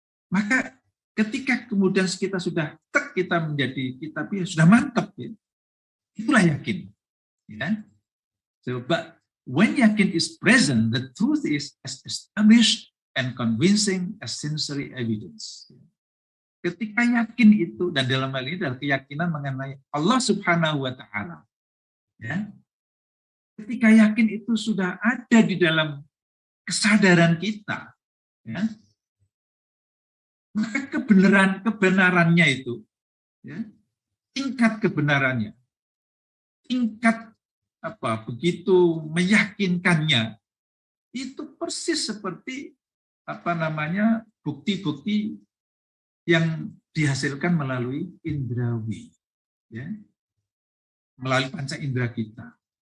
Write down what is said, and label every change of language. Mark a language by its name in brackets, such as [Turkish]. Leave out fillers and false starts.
[Indonesian] Maka ketika kemudian kita sudah kita sudah mantap, ya, itulah yakin. Ya. [English] So, but when yakin is present, the truth is established and convincing as sensory evidence. [Indonesian] Ketika yakin itu, dan dalam hal ini adalah keyakinan mengenai Allah Subhanahu wa Ta'ala, ya, ketika yakin itu sudah ada di dalam kesadaran kita, ya, maka kebenarannya itu, ya, tingkat kebenarannya, tingkat begitu meyakinkannya, itu persis seperti bukti-bukti yang dihasilkan melalui indrawi, ya, melalui panca indera kita.